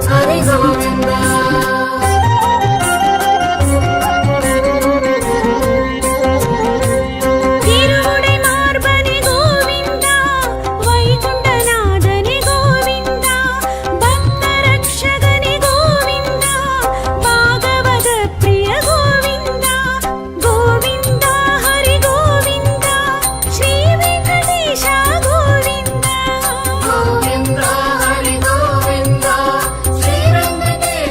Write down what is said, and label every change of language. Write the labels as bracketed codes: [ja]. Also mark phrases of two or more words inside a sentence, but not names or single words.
[te] హరి గోవింద [ta] திருவுடை மார்பனே கோவிந்தா வைகுண்டநாதனே கோவிந்தா பக்த ரக்ஷகனே கோவிந்தா பாகவத பிரிய கோவிந்தா கோவிந்தா ஹரி கோவிந்தா ஸ்ரீ வெங்கடேಶ கோவிந்தா [te] గోవింద హరి గోవింద శ్రీ వెంకటేశ